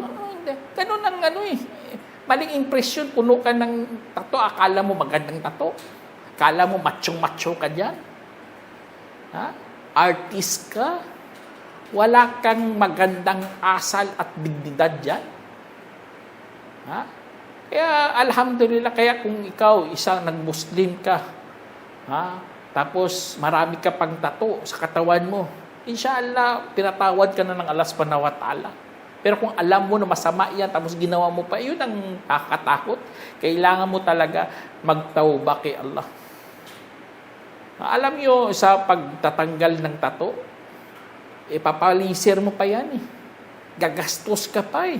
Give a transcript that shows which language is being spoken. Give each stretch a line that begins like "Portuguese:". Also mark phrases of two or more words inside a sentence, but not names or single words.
Filipino: Ganun ang maling impresyon, puno ka ng tattoo, akala mo magandang tattoo, akala mo machong-macho ka dyan, artist ka, Wala kang magandang asal at dignidad dyan. Ha? Kaya alhamdulillah, kaya kung ikaw isang nag-Muslim ka, ha? Tapos marami ka pang tato sa katawan mo, inshallah, pinatawad ka na ng Allah
Arabic: سبحانه وتعالى.
Filipino: Pero kung alam mo na masama yan, tapos ginawa mo pa, yun ang nakakatakot. Kailangan mo talaga magtawba kay Allah. Alam nyo, sa pagtatanggal ng tato, ipapalisir mo pa yan eh. Gagastos ka pa eh.